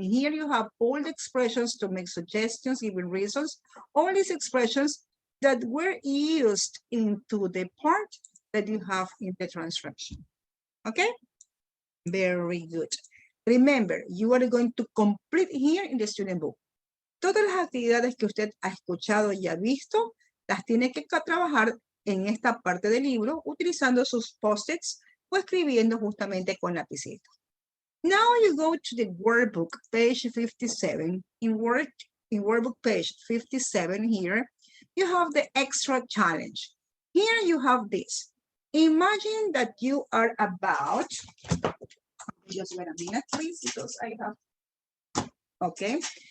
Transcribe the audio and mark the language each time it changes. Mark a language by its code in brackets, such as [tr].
[en] Here you have all the expressions to make suggestions, even reasons, all these expressions that were used into the part that you have in the transcription. Okay? Very good. Remember, you are going to complete here in the student book. [es] Todas las actividades que usted ha escuchado y ha visto, las tiene que trabajar en esta parte del libro utilizando sus post-its o escribiendo justamente con lapicito. [en] Now you go to the workbook, page 57. In workbook page 57 here, you have the extra challenge. Here you have this. Imagine that you are about, just wait a minute, please, because I have, okay.